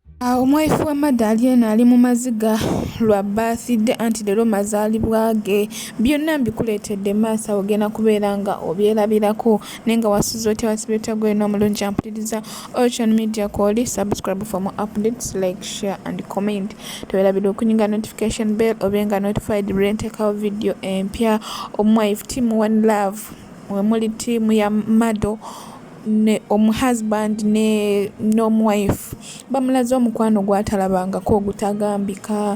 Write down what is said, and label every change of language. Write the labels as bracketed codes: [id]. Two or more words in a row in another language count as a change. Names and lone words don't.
[lg] Omwife wa Madalena ali mu maziga lwa birthday anti leero mazaalibwa ge. Byonna mbikuleetedde maaso awo ogenda kubeera nga obyerabirako naye nga wasuze otya wasibye otya gwena omulungi ampuliriza Ocean Media Call. [en] Subscribe for more updates, like, share and comment. [lg] Teweerabira okunyiga [en] notification bell [lg] obenga notified bwe nteekawo video empya. Omwife team One Love mwe muli tiimu ya Mado ne omuhusband ne n'omwife bamulaze omukwano gwatalabangako ogutagambika.